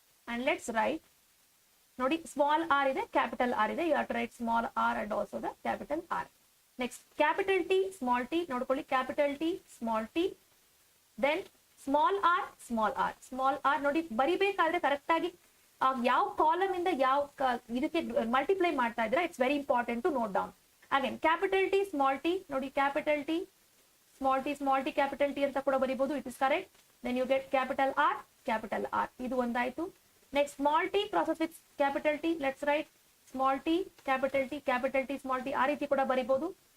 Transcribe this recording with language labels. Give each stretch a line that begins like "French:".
English: And let's write, ನೋಡಿ, small r ಇದೆ, capital R ಇದೆ. You have to write small r and also the capital R. Next, capital T, small t. ನೋಡ್ಕೊಳ್ಳಿ, capital T, small t. Then small r.
Kannada: ನೋಡಿ, ಬರಿಬೇಕಾದ್ರೆ correct ಆಗಿ ಯಾವ column ಇಂದ ಯಾವ ಇದಕ್ಕೆ ಮಲ್ಟಿಪ್ಲೈ ಮಾಡ್ತಾ ಇದ್ರೆ it's very important to note down.
English: Again capital T, small t. ನೋಡಿ, capital T, small t, capital T
Kannada: ಅಂತ ಕೂಡ ಬರಿಬಹುದು.
English: It is correct. Then you get capital R. ಇದು ಒಂದಾಯ್ತು. Next, small t crosses with capital T. Let's write small t, capital T, small t.
Kannada: ಆ ರೀತಿ ಕೂಡ ಬರಿಬಹುದು.